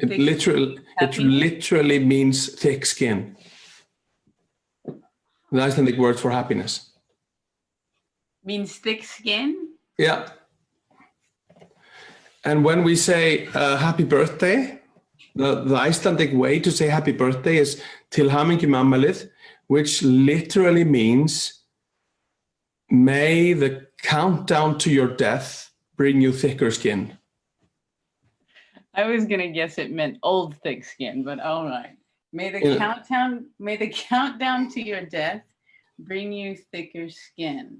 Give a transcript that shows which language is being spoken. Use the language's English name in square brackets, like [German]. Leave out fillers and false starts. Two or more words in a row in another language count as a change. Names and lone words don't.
[English] it literally means thick skin. The Icelandic word for happiness means thick skin. Yeah. And when we say happy birthday, the Icelandic way to say happy birthday is [Icelandic] til hamingju með afmælið, [English] which literally means may the countdown to your death bring you thicker skin. I was gonna guess it meant old thick skin, but all right. May the countdown to your death bring you thicker skin.